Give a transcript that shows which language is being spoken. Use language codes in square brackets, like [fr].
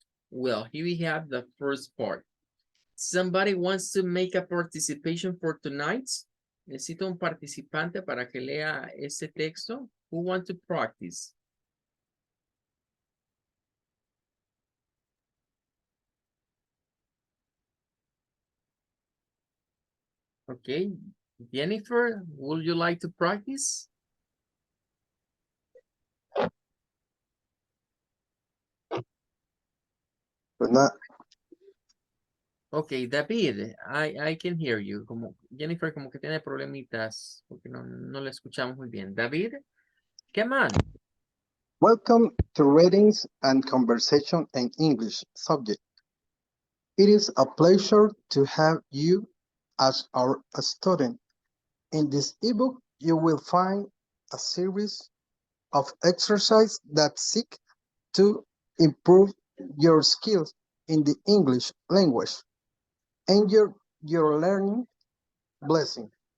[en] Well, here we have the first part. Somebody wants to make a participation for tonight. [es] Necesito un participante para que lea ese texto. [en] Who wants to practice? Okay. Jennifer, would you like to practice? [es] Pues nada, [en] Okay, David, I can hear you. [es] Como Jennifer como que tiene problemitas porque no le escuchamos muy bien. [en] David, come on. welcome to Readings and Conversation in English subject. It is a pleasure to have you as our student. In this ebook, you will find a series of exercises that seek to improve your skills in the English language and your learning blessing.